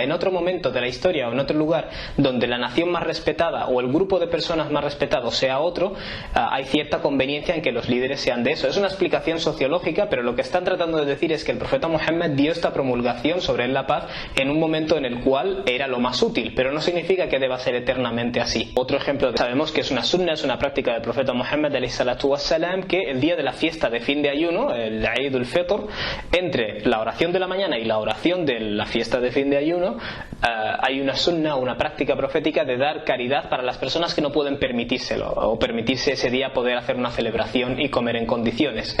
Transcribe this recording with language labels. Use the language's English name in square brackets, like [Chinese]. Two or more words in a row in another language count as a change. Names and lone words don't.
[Spanish] En otro momento de la historia o en otro lugar donde la nación más respetada o el grupo de personas más respetado sea otro, hay cierta conveniencia en que los líderes sean de eso. Es una explicación sociológica, pero lo que están tratando de decir es que el profeta Muhammad dio esta promulgación sobre la paz en un momento en el cual era lo más útil, pero no significa que deba ser eternamente así. Otro ejemplo, sabemos que es una sunna, es una práctica del profeta Muhammad [Arabic] عليه الصلاة والسلام, [Spanish] que el día de la fiesta de fin de ayuno, el Eid al-Fitr, entre la oración de la mañana y la oración de la fiesta de fin de ayuno, hay una sunna, una práctica profética de dar caridad para las personas que no pueden permitírselo o permitirse ese día poder hacer una celebración y comer en condiciones.